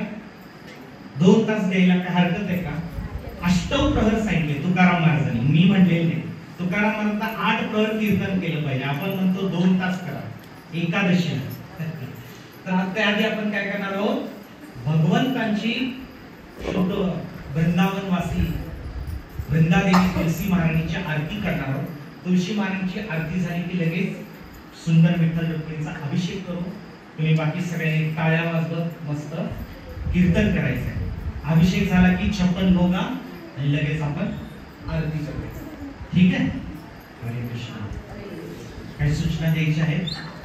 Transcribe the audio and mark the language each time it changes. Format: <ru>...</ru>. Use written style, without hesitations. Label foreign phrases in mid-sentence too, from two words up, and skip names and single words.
<mr>2 तास द्यायला काय हरकत आहे का? अष्टव प्रहर सांगितले तुकाराम महाराजांनी, मी म्हणलेले नाही. तुकाराम महाराजांना 8 प्रहर कीर्तन केलं पाहिजे, आपण म्हणतो 2 तास करा एकादशीला. तर त्याआधी आपण काय करणार आहोत, भगवंतांची शुद्ध वृंदावनवासी वृंदादेवी तुलसी महाराणीची आरती करणार आहोत. तुलसी महाराणीची आरती झाली की लगेच सुंदर विठ्ठल रुक्मिणीचा अभिषेक करू. तुम्ही बाकी सगळ्यांनी टाळ्या वाजवत मस्त कीर्तन करायचं आहे. अभिषेक झाला की 56 भोगा आणि लगेच आपण आरती करायची. ठीक आहे. हरे कृष्ण. काही सूचना द्यायच्या आहेत?</mr>